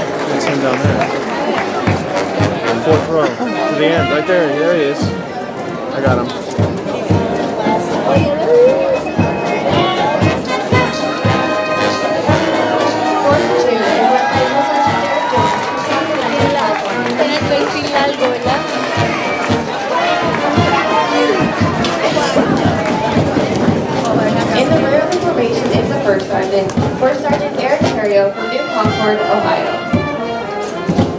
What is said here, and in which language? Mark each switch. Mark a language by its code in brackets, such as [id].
[en] That's him down there. Fourth row. To the end. Right there. There he is. I got him. Fourth platoon is led by Drill Sergeant Derek Jones from San Fernando, California. [es] Tiene el perfil largo, ¿verdad? [en] In the rear of the formation is the First Sergeant Eric Terrio from New Concord, Ohio.